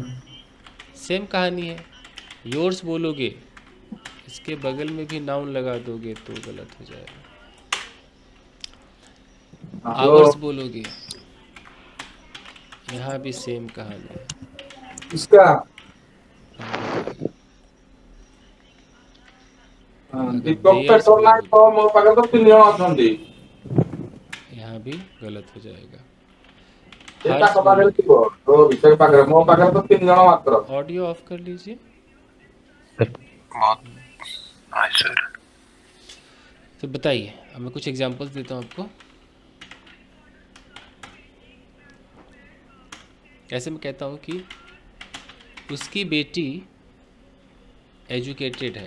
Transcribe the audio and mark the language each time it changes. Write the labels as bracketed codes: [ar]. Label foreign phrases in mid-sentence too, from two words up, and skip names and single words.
[hi] सेम कहानी है, योर्स बोलोगे इसके बगल में भी नाउन लगा दोगे तो गलत हो जाएगा। आवर्स बोलोगे, यहाँ भी सेम कहानी है, इसका रॉन्ग हो जाएगा। अगर दीपक देयर्स पेट्रोल नहीं बोलोगे, तो [or] ମୋ ପାଖରେ ତ 3 ଜଣ ଅଛନ୍ତି। [hi] यहाँ भी गलत हो जाएगा। [or] ସେ [hi] हर्ष [or] ତାଙ୍କ ପାଖରେ [hi] बोलोगे, [or] ଥିବ ରୋହି ସେ ପାଖରେ ମୋ ପାଖରେ ତ 3 ଜଣ ମାତ୍ର। [hi] ऑडियो ऑफ कर लीजिए। बहुत नाइस सर। तो बताइए, अब मैं कुछ एग्जांपल्स देता हूँ आपको। ऐसे मैं कहता हूँ कि उसकी बेटी एजुकेटेड है।